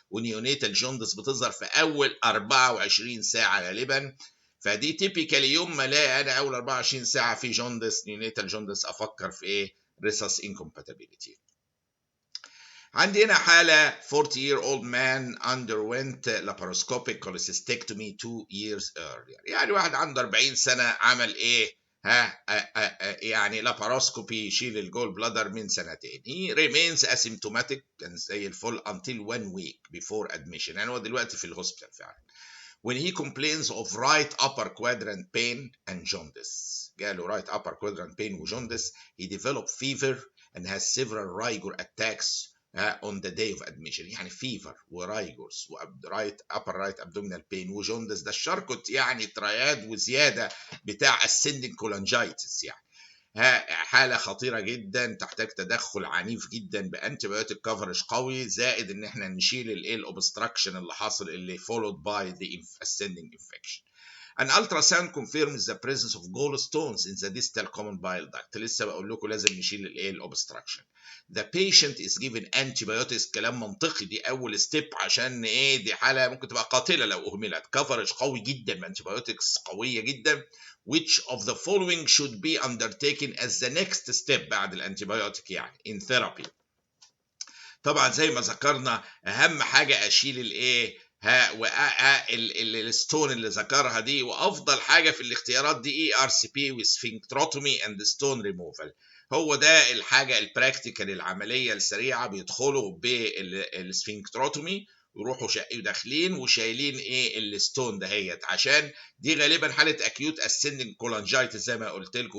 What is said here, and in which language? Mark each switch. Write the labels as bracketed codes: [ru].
[ar] ونيونيتال جوندس بتظهر في اول 24 ساعه غالبا. فدي تيبيكالي يوم ما الاقي انا اول 24 ساعه في جوندس نيونيتال جوندس افكر في ايه ريسس انكومباتيبيليتي. عندي هنا حاله [en] 40-year-old man underwent laparoscopic cholecystectomy 2 years earlier. [ar] يعني واحد عنده 40 سنه عمل ايه يعني لاباروسكوبي يشيل الجول بلادر من سنتين. [en] he remains asymptomatic [ar] كان زي الفل [en] until 1 week before admission. [ar] يعني هو دلوقتي في الهوسبيتال فعلا. [en] when he complains of right upper quadrant pain and jaundice. [ar] جاله [en] right upper quadrant pain وجوندس. he developed fever and has several rigor attacks on the day of admission. [ar] يعني fever ورايجورز ورايت upper right abdominal pain وجوندس، ده الشركت يعني ترياد وزياده بتاع ascending cholangitis. يعني حاله خطيره جدا تحتاج تدخل عنيف جدا بانتيبيوتيك كفرج قوي، زائد ان احنا نشيل الايه الاوبستراكشن اللي حاصل اللي [en] followed by the ascending infection. An ultrasound confirms the presence of gallstones in the distal common bile duct. [ar] لسه بقول لكم لازم نشيل الايه الاوبستراكشن. [en] The patient is given antibiotics. [ar] كلام منطقي، دي اول ستيب عشان ايه، دي حاله ممكن تبقى قاتله لو اهملت. كفرج قوي جدا بانتيبيوتكس قويه جدا. [en] Which of the following should be undertaken as the next step [ar] بعد الانتيبيوتيك يعني [en] in therapy. [ar] طبعا زي ما ذكرنا اهم حاجه اشيل الايه الستون اللي ذكرها دي، وافضل حاجه في الاختيارات دي ERCP وسفنكتروتومي اند ستون ريموفال. هو ده الحاجه البراكتيكال العمليه السريعه، بيدخلوا بالسفنكتروتومي ويروحوا داخلين وشايلين ايه الستون دهيت، عشان دي غالبا حاله اكيوت اسندنج كولانجايتس زي ما قلت لكم.